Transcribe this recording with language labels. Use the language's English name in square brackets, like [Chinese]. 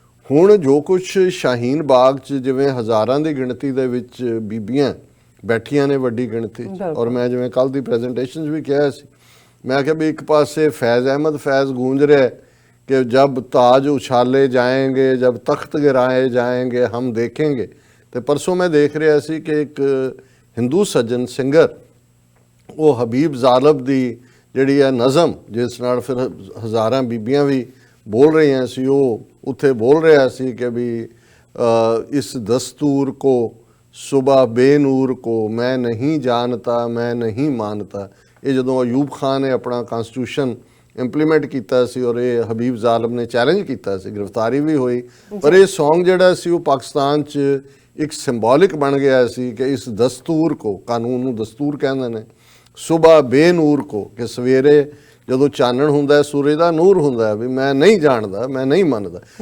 [Punjabi] ਹੁਣ ਜੋ ਕੁਛ ਸ਼ਾਹੀਨ ਬਾਗ 'ਚ ਜਿਵੇਂ ਹਜ਼ਾਰਾਂ ਦੀ ਗਿਣਤੀ ਦੇ ਵਿੱਚ ਬੀਬੀਆਂ ਬੈਠੀਆਂ ਨੇ ਵੱਡੀ ਗਿਣਤੀ 'ਚ, ਔਰ ਮੈਂ ਜਿਵੇਂ ਕੱਲ੍ਹ ਦੀ ਪ੍ਰੈਜੈਂਟੇਸ਼ਨ 'ਚ ਵੀ ਕਿਹਾ ਸੀ, ਮੈਂ ਕਿਹਾ ਵੀ ਇੱਕ ਪਾਸੇ ਫੈਜ਼ ਅਹਿਮਦ ਫੈਜ਼ ਗੂੰਜ ਰਿਹਾ [Urdu] कि जब ताज उछाले जाएंगे, जब तख्त गिराए जाएंगे हम देखेंगे। [Punjabi] तो परसों मैं देख रहा सी कि एक हिंदू सज्जन सिंगर वो हबीब ज़ालब दी ਜਿਹੜੀ ਹੈ ਨਜ਼ਮ, ਜਿਸ ਨਾਲ ਫਿਰ ਹਜ਼ਾਰਾਂ ਬੀਬੀਆਂ ਵੀ ਬੋਲ ਰਹੀਆਂ ਸੀ, ਉਹ ਉੱਥੇ ਬੋਲ ਰਿਹਾ ਸੀ ਕਿ ਵੀ [Urdu] ਇਸ ਦਸਤੂਰ ਕੋ ਸੁਬਹ ਬੇਨੂਰ ਕੋ ਮੈਂ ਨਹੀਂ ਜਾਣਤਾ ਮੈਂ ਨਹੀਂ ਮਾਨਤਾ। [Punjabi] ਇਹ ਜਦੋਂ ਅਯੂਬ ਖਾਨ ਨੇ ਆਪਣਾ ਕਨਸਟੀਟਿਊਸ਼ਨ ਇੰਪਲੀਮੈਂਟ ਕੀਤਾ ਸੀ ਔਰ ਇਹ ਹਬੀਬ ਜ਼ਾਲਮ ਨੇ ਚੈਲੰਜ ਕੀਤਾ ਸੀ, ਗ੍ਰਿਫਤਾਰੀ ਵੀ ਹੋਈ, ਪਰ ਇਹ ਸੌਂਗ ਜਿਹੜਾ ਸੀ ਉਹ ਪਾਕਿਸਤਾਨ 'ਚ ਇੱਕ ਸਿੰਬੋਲਿਕ ਬਣ ਗਿਆ ਸੀ ਕਿ [Urdu] ਇਸ ਦਸਤੂਰ ਕੋ, [Punjabi] ਕਾਨੂੰਨ ਨੂੰ ਦਸਤੂਰ ਕਹਿੰਦੇ ਨੇ, [Urdu] ਸੁਬਹ ਬੇਨੂਰ ਕੋ, [Punjabi] ਕਿ ਸਵੇਰੇ ਜਦੋਂ ਚਾਨਣ ਹੁੰਦਾ ਸੂਰਜ ਦਾ ਨੂਰ ਹੁੰਦਾ ਵੀ ਮੈਂ ਨਹੀਂ ਜਾਣਦਾ ਮੈਂ ਨਹੀਂ ਮੰਨਦਾ।